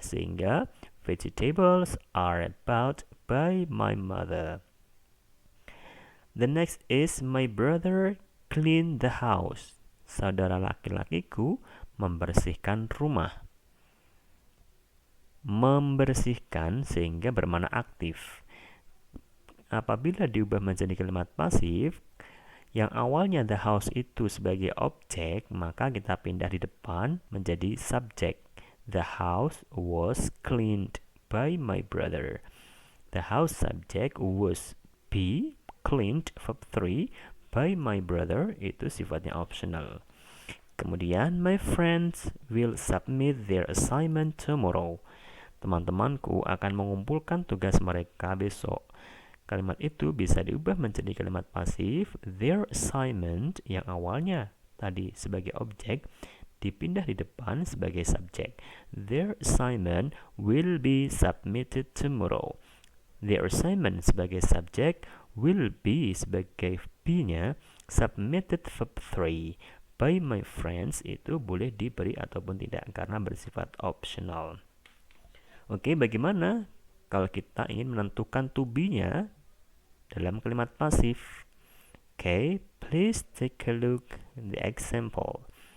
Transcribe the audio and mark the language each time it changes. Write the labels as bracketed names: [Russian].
[Indonesian] Sehingga [English] vegetables are bought by my mother. The next is my brother clean the house. [Indonesian] Saudara laki-lakiku membersihkan rumah. Membersihkan sehingga bermakna aktif. Apabila diubah menjadi kalimat pasif, yang awalnya [English] the house [Indonesian] itu sebagai objek, maka kita pindah di depan menjadi subjek. [English] The house was cleaned by my brother. The house subject was be cleaned, verb 3, by my brother, [Indonesian] itu sifatnya optional. Kemudian, [English] my friends will submit their assignment tomorrow. [Indonesian] Teman-temanku akan mengumpulkan tugas mereka besok. Kalimat itu bisa diubah menjadi kalimat pasif. [English] Their assignment [Indonesian] yang awalnya tadi sebagai objek dipindah di depan sebagai subjek. [English] Their assignment will be submitted tomorrow. Their assignment [Indonesian] sebagai subjek, [English] will be [Indonesian] sebagai be-nya, [English] submitted verb 3. By my friends [Indonesian] itu boleh diberi ataupun tidak karena bersifat optional. Oke, bagaimana kalau kita ingin menentukan to be-nya dalam kalimat pasif? [English] Oke, please take a look at the example.